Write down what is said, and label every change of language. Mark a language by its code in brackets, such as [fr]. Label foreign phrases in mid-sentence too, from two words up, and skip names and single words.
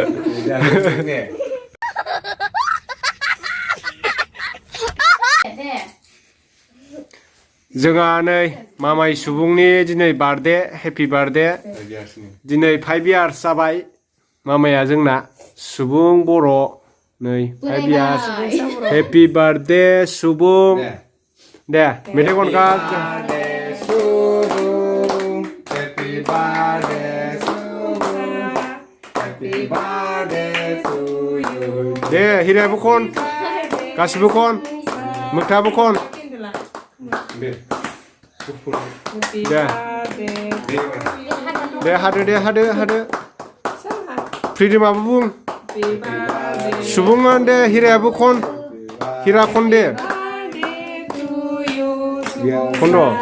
[brx] जोंहा नै मामाय सुबुंनि दिनै [en] birthday happy birthday [brx] दिनै 5 years जाबाय मामाया जोंना सुबुं बर' नै 5 years [en] happy birthday [brx] सुबुं दे मेथाइ खनखा [en] Happy birthday Happy birthday to you [brx] दे हिरायाबो खन गासिबो खन मोगथाबो खन दे हादो फ्रिदमाबो बुं सुबुङा दे हिरायाबो खन हिरा खन दे खन